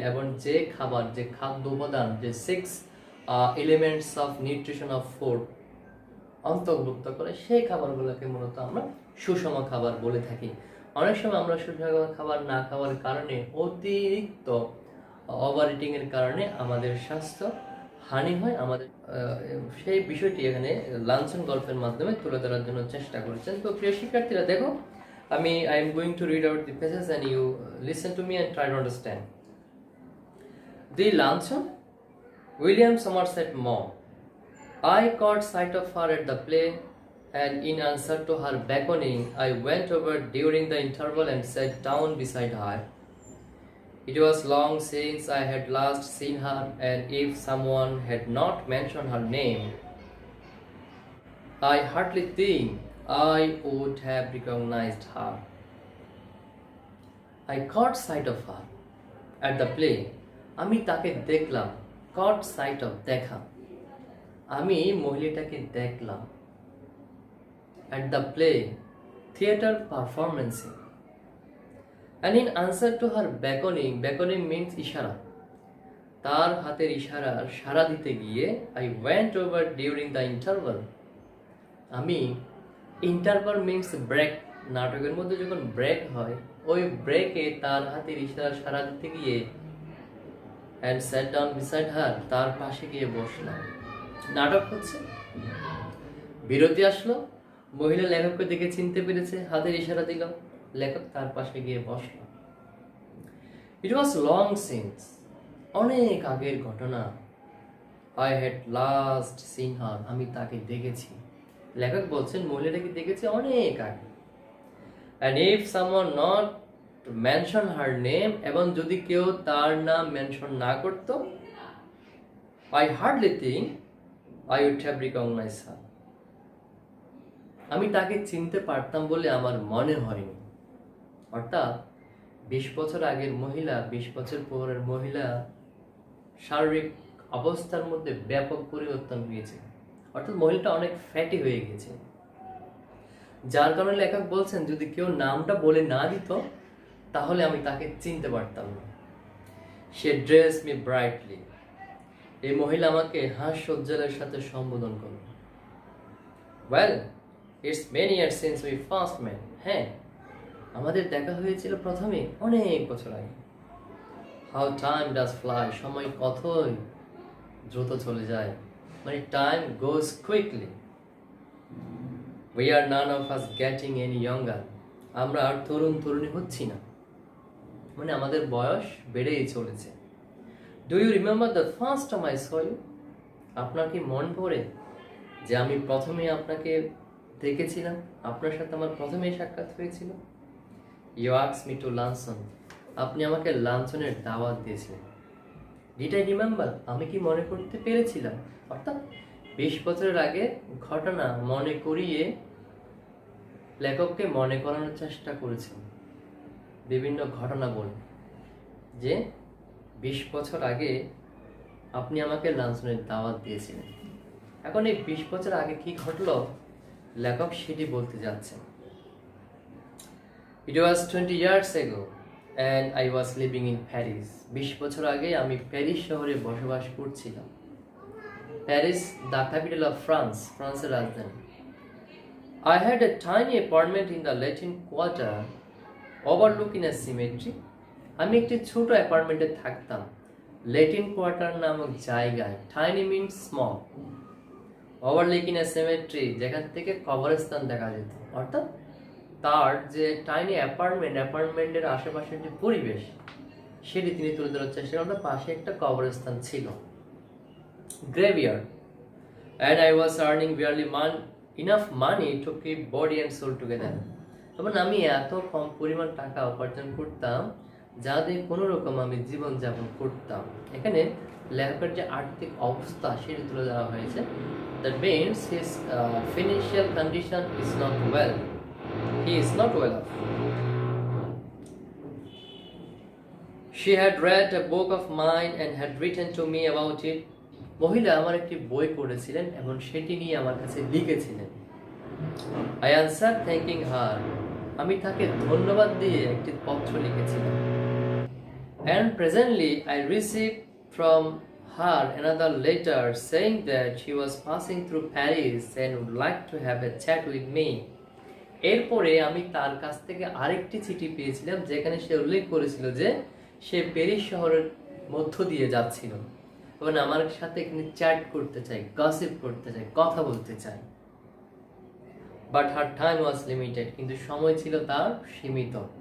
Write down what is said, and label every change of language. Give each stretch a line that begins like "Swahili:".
Bangla: এবং যে খাবার, যে খাদ্য উপাদান, যে 6
English: elements of nutrition of food
Bangla: অন্তর্ভুক্ত করে, সেই খাবারগুলোকে মূলত আমরা সুষম খাবার বলে থাকি। অনেক সময় আমরা সুষম খাবার না খাওয়ার কারণে, অতিরিক্ত ওভার ইটিং এর কারণে আমাদের স্বাস্থ্য হানি হয়। আমাদের সেই বিষয়টি এখানে লাঞ্ছন গল্পের মাধ্যমে তুলে ধরার জন্য চেষ্টা করেছেন। তো প্রিয় শিক্ষার্থীরা, দেখো,
English: I am going to read out the passages and you listen to me and try to understand. The luncheon. William Somerset Maugham. I caught sight of her at the play, and in answer to her beckoning, I went over during the interval and sat down beside her. It was long since I had last seen her, and if someone had not mentioned her name, I hardly think I would have recognized her. I caught sight of her at the play.
Bangla: আমি তাকে দেখলাম।
English: caught sight of, দেখা।
Bangla: আমি মহিলাটাকে দেখলাম
English: at the play, theater performance. And in answer to her beckoning means
Bangla: ইশারা, তার হাতের ইশারার সাড়া দিতে গিয়ে
English: I went over during the interval.
Bangla: আমি,
English: interval means break,
Bangla: নাটকের মধ্যে যখন ব্রেক হয়, ওই ব্রেকে তার হাতের ইশারার সাড়া দিতে গিয়ে
English: and sat down beside her,
Bangla: তার পাশে গিয়ে বসলাম। নাটক হচ্ছে, বিরতি আসলো, মহিলা লেখককে দেখে চিনতে পেরেছে, হাতের ইশারা দিল, লেখক তার পাশে গিয়ে বসল।
English: It was long since,
Bangla: অনেক আগের ঘটনা।
English: I had last seen her,
Bangla: আমি তাকে দেখেছি। লেখক বলছেন মহিলাটাকে দেখেছি অনেক আগে।
English: And if someone not mention her name,
Bangla: এবং যদি কেউ তার নাম মেনশন না করত,
English: I hardly think I would have recognized her.
Bangla: আমি তাকে চিনতে পারতাম বলে আমার মনে হয়নি। অর্থাৎ 20 বছর আগের মহিলা, 20 বছর পরের মহিলা শারীরিক অবস্থার মধ্যে ব্যাপক পরিবর্তন হয়েছে। অর্থাৎ মহিলাটা অনেক ফ্যাটি হয়ে গেছে, যার কারণে লেখক বলছেন যদি কেউ নামটা বলে না দিত তাহলে আমি তাকে চিনতে পারতাম না।
English: She dressed me brightly.
Bangla: এই মহিলা আমাকে হাস্যোজ্জ্বলের সাথে সম্বোধন করল।
English: Well, it's many years since we first met.
Bangla: হ্যাঁ, আমাদের দেখা হয়েছিল প্রথমে অনেক বছর আগে।
English: How time does fly.
Bangla: সময় কতই দ্রুত চলে যায়, মানে
English: time goes quickly. We are none of us getting any younger.
Bangla: আমরা আর তরুণ তরুণী হচ্ছি না, মানে আমাদের বয়স বেড়েই চলেছে।
English: Do you remember the first time I saw you?
Bangla: আপনার কি মন পড়ে যে আমি প্রথমে আপনাকে দেখেছিলাম, আপনার সাথে আমার প্রথমেই সাক্ষাৎ হয়েছিল?
English: You asked me to luncheon.
Bangla: আপনি আমাকে লাঞ্ছনের দাওয়াত দিয়েছিলেন।
English: Did I remember?
Bangla: আমি কি মনে করতে পেরেছিলাম? অর্থাৎ 20 বছরের আগে ঘটনা মনে করিয়ে লেখককে মনে করানোর চেষ্টা করেছেন বিভিন্ন ঘটনা বলে, যে 20 বছর আগে আপনি আমাকে লাঞ্ছনের দাওয়াত দিয়েছিলেন। এখন এই 20 বছর আগে কি ঘটলো লেখক সেটি বলতে যাচ্ছেন।
English: It was 20 years ago and I was living in Paris.
Bangla: 20 বছর আগে আমি প্যারিস শহরে বসবাস করছিলাম।
English: Paris, the capital of France,
Bangla: ফ্রান্সের রাজধানী।
English: I had a tiny apartment in the Latin Quarter. Overlooking a cemetery.
Bangla: আমি একটি ছোট অ্যাপার্টমেন্টে থাকতাম, লেটিন কোয়ার্টার নামক জায়গায়।
English: tiny means small, overlooking a cemetery,
Bangla: যেখান থেকে কবরস্থান দেখা যেত। অর্থাৎ তার যে টাইনি অ্যাপার্টমেন্টের আশেপাশের যে পরিবেশ সেটি তিনি তুলে ধরার চেষ্টা করেন। পাশে একটা কবরস্থান ছিল, graveyard.
English: And I was earning barely enough money to keep body and soul together.
Bangla: তখন আমি এত কম পরিমাণ টাকা উপার্জন করতাম যা দিয়ে কোনো রকম আমি জীবনযাপন করতাম। এখানে লেখকের যে আর্থিক অবস্থা সেটি তুলে ধরা হয়েছে।
English: That means his financial condition is not well. He is not well off. She had read a book of mine and had written to me about it.
Bangla: মহিলা আমার একটি বই পড়েছিলেন এবং সেটি নিয়ে আমার কাছে লিখেছিলেন।
English: I answered thanking her.
Bangla: আমি তাকে ধন্যবাদ দিয়ে একটি পত্র লিখেছিলাম।
English: And presently I received from her another letter saying that she was passing through Paris and would like to have a chat with me.
Bangla: এরপরে আমি তার কাছ থেকে আরেকটি চিঠি পেয়েছিলাম যেখানে সে উল্লেখ করেছিল যে সে প্যারিস শহরের মধ্য দিয়ে যাচ্ছিল এবং আমার সাথে এখানে চ্যাট করতে চাই, গসিপ করতে চাই, কথা বলতে চাই।
English: but her time was limited,
Bangla: কিন্তু সময় ছিল তার সীমিত।